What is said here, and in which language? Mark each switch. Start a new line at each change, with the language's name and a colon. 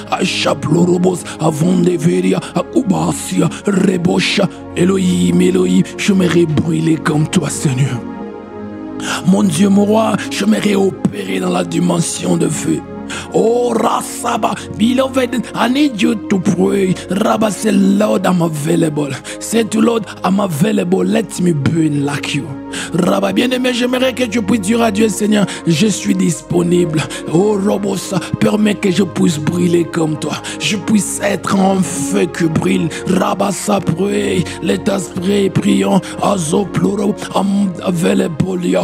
French: Achaplorobos, avant de Veria, Akubasia, Rebosha, Elohim, je m'aimerais brûler comme toi, Seigneur. Mon Dieu, mon roi, je m'aimerais opérer dans la dimension de feu.
English: Oh, Rasaba, beloved, I need you to pray. Rabba, say, Lord, I'm available. Say to Lord, I'm available. Let me burn like you.
French: Rabba, bien-aimé, j'aimerais que tu puisses dire à Dieu, Seigneur, je suis disponible. Oh, Robosa, permets que je puisse brûler comme toi. Je puisse être un feu qui brûle.
English: Rabba,
French: ça prie.
English: Let us pray,
French: prions.
English: Azo, pluro, I'm available.